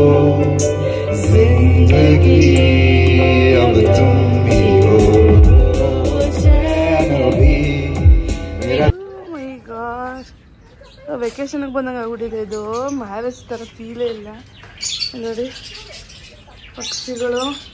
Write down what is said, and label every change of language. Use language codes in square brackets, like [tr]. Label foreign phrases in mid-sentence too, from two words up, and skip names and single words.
[hi] जिंदगी, अब तुम ही हो चैन भी मेरा. [en] my god, [kn] ವೆಕೇಶನ್ಗೆ ಬಂದಂಗೆ ಆಗ್ಬಿಟ್ಟಿದೆ ಇದು. ಮ್ಯಾರೇಜ್ ಥರ ಫೀಲೇ ಇಲ್ಲ ನೋಡಿ. ಪಕ್ಷಿಗಳು